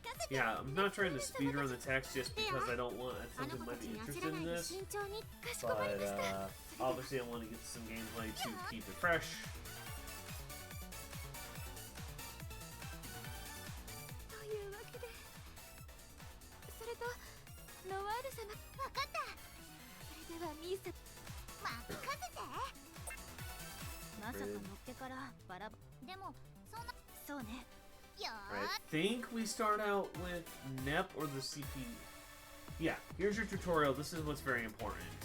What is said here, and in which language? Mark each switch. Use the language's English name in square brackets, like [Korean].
[English] Yeah, I'm not trying to speedrun the text just because I don't want something might be interested in this. But obviously I want to get some gameplay to keep it fresh. [Japanese] というわけで、それとノワール様。わかった。それではミーさん、任せて。まさかのっけからバラバラ。でもそんな。そうね。 [English] I think we start out with Nep or the CP. Yeah, here's your tutorial. This is what's very important.